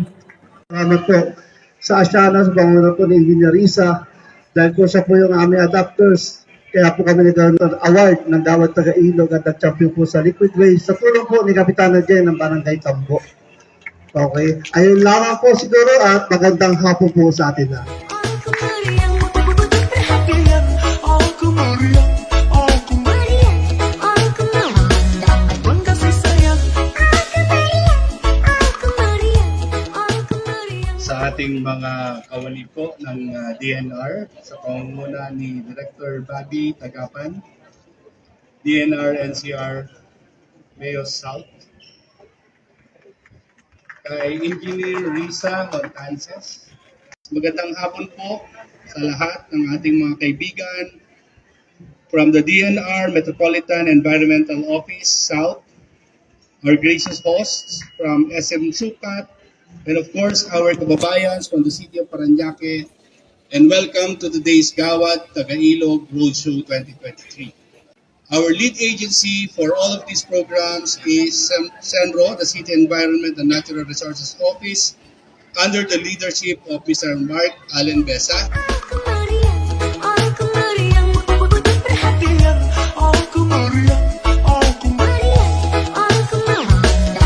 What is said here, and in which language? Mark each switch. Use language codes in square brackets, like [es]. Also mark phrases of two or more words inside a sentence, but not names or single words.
[tl] Salamat po sa Asyana, sa panguna po ni Engineer Risa, dahil po siya po yung aming adapters. Kaya po kami nagkaroon ng award ng Gawad Taga-Ilog at nag-champion po sa Liquid Waste sa tulong po ni Kapitana Jen ng Barangay Tambo. Okay, ayun lamang po siguro at magandang hapon po sa atin na. [id] Aku meriang, betul-betul perhatian. Aku meriang, aku meriang, aku meriang. Pun kasih sayang. Aku meriang, aku meriang. [tl] Sa ating mga kawani po ng DNR, sa pangunguna ni Director Bobby Tagapan, DNR NCR Mayos South, kay Engineer Risa Montances. Magandang hapon po sa lahat ng ating mga kaibigan [en] from the DNR Metropolitan Environmental Office South, our gracious hosts from SM Sukat, and of course our kababayans from the city of Parañaque, and welcome to today's Gawad Taga-Ilog Roadshow 2023. Our lead agency for all of these programs is CENRO, the City Environment and Natural Resources Office, under the leadership of Mr. Mark Allen Besa. [id] Aku meriang, betul-betul perhatian. Aku meriang, aku meriang, aku meriang.